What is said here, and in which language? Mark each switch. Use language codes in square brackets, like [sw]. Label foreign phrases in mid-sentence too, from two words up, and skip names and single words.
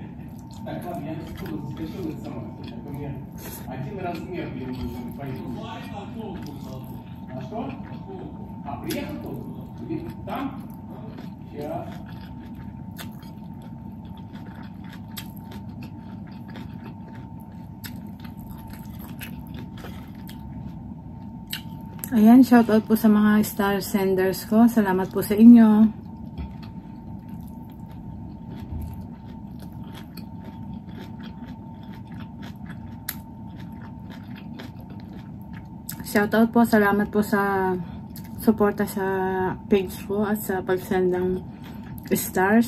[ru] Один размер мне нужен пойду. А что? А, приехал тут? Там? Сейчас. [tl] Ayan, shoutout po sa mga star senders ko. Salamat po sa inyo. Shoutout po, salamat po sa suporta sa page ko at sa pag-send ng stars.